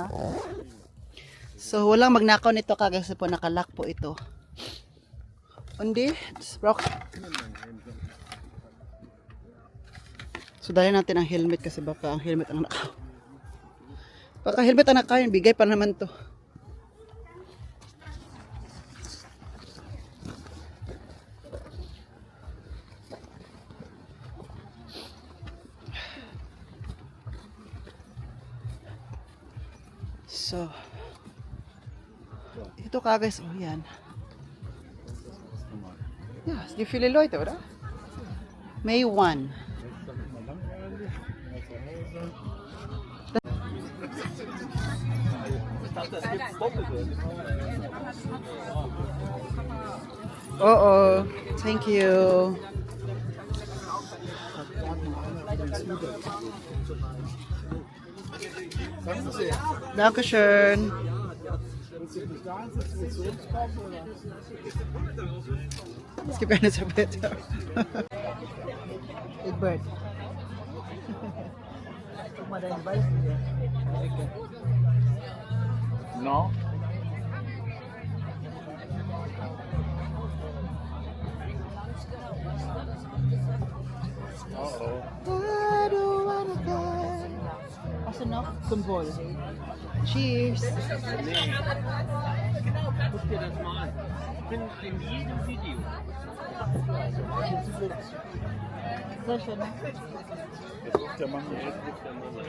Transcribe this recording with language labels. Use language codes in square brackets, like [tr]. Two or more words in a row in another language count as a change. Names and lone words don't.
[tl] So, walang magnakaw nito kagay kasi po nakalock po ito. Hindi. So, dali natin ang helmet kasi baka ang helmet ang nakaw. Baka helmet ang nakaw, bigay pa naman to. So, ito ka guys, oh yan. [de] Ja, die viele Leute, oder? [en] May 1. Oh, thank you. [de] Dankeschön. Es gibt eine Serviette. Big Bird. Guck mal deinen Ball hier. [en] No. I don't wanna die. [de] Also noch Symbol. Cheers. Guck dir das mal an. Ich bin in jedem Video. Sehr schön. Jetzt ruft der Mann hier.